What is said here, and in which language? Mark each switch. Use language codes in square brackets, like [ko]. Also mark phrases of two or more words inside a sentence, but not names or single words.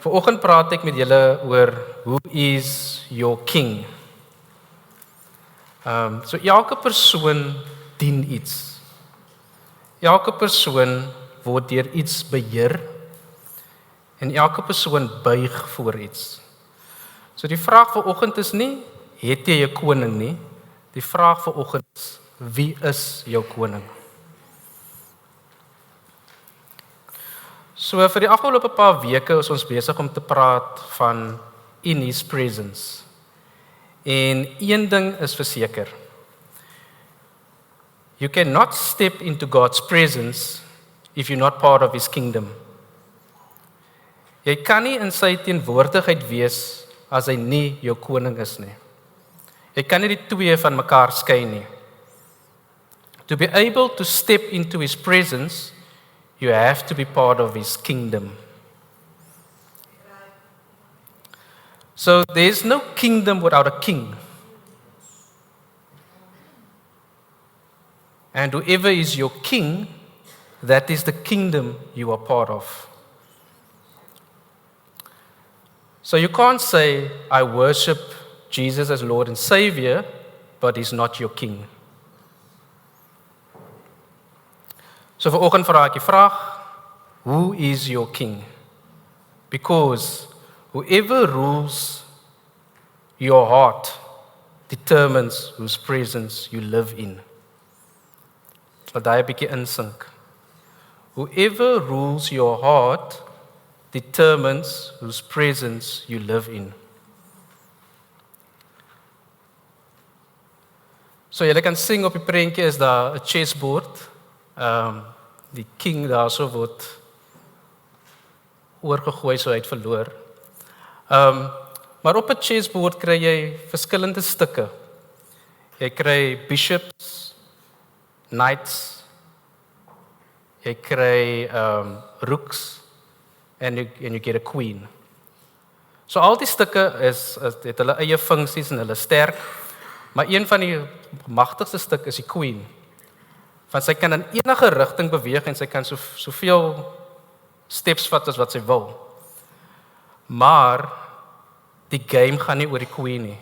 [af] Vanoggend praat ek met julle oor [en] who is your king. [af] So elke persoon dien iets. Elke persoon word deur iets beheer en elke persoon buig voor iets. So die vraag vanoggend is nie, het jy 'n koning nie? Die vraag vanoggend is, wie is jou koning? So vir die afgelope paar weke is ons besig om te praat van [en] in his presence. [af] En een ding is verseker. [en] You cannot step into God's presence if you're not part of his kingdom. [af] Jy kan nie in sy teenwoordigheid wees as hy nie jou koning is nie. Jy kan nie die twee van mekaar skei nie. [en] To be able to step into his presence, you have to be part of his kingdom. So there's no kingdom without a king. And whoever is your king, that is the kingdom you are part of. So you can't say, I worship Jesus as Lord and Savior, but he's not your king. [af] So vanoggend vra ek die vraag, [en] who is your king? Because whoever rules your heart determines whose presence you live in. [af] Laat daai 'n bietjie insink. [en] Whoever rules your heart determines whose presence you live in. [af] So jy kan sien op die prentjie is daar 'n chessboard. Die king daar so word oorgegooi so hy het verloor. Maar op 'n chessboard kry jy verskillende stukke. Jy kry bishops, knights, jy kry rooks en [en] you get a queen. [af] So al die stukke het hulle eie funksies en hulle sterk, maar een van die magtigste stukke is die queen. Want sy kan in enige rigting beweeg en sy kan soveel steps vat as wat sy wil. Maar die game gaan nie oor die queen nie.